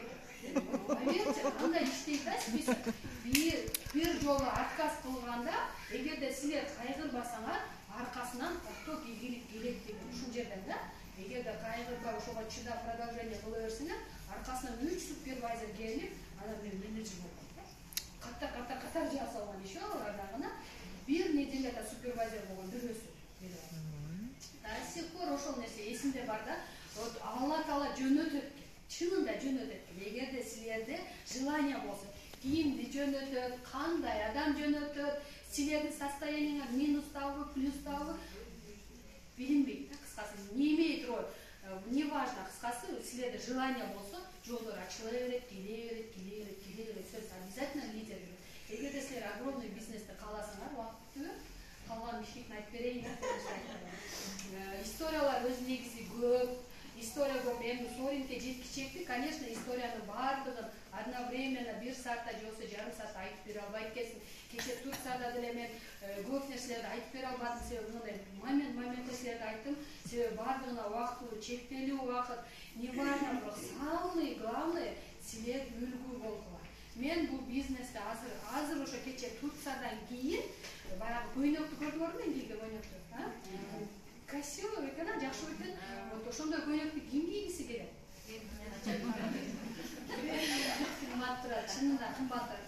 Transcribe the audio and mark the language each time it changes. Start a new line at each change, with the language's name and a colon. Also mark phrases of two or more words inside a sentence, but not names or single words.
Kyrgyz: Поверьте, кандай иштейт да список. Бир жолу отказ кылганда, эгерде силер кайгырбасаңар, аркасынан поток ийгилик келет деген ушул жерден да. Эгерде кайгырбай ошого чыдап продолжение кыла берсеңер, аркасынан 3 супервайзер келип, анан мен менеджер болдум. Катар жасалган иши алардагына бир неделяда супервайзер болгон бирөөсү.
Russian: До сих пор
Kyrgyz: ошол нерсе эсимде бар да. Вот ал силерде желание болсун. Кимди жөнөтөт, кандай адам жөнөтөт, силердин состояниеңер минустабы, плюстабы билинбейт. Кыскасы,
Russian: не имеет роль. Не важно,
Kyrgyz: кыскасы, силерде желание болсо, жолдор ачыла берет, келе берет, сөз обязательно лидер берет. Эгерде силер огромный бизнести кааласаңар, убакыт өтүп, калган бишкекин айтып берейин. Историялар өз негизи көп. История көп. Эми Соринте жеткичекти, конечно, историяны бардыгын одновременно 1 саатта же болбосо жарым саатта айтып бере албайт экенсиң. Кече Турцияда деле мен көп нерселерди айтып бере албадым, себеби мындай момент нерселерди айттым, себеби бардыгына убакыт, чектелүү убакыт,
Russian: не важно,
Kyrgyz: бирок
Russian: самый главный
Kyrgyz: силер үлгү болгула. Мен бул бизнесте азыр ошо кече Турциядан кийин баягы көйнөктү көрдүңөрбү, мен кийген көйнөктү? Красивый экен, жакшы экен. Вот ошондой көйнөктү ким кийгиси келет? Кымбат турат, чынында кымбат турат.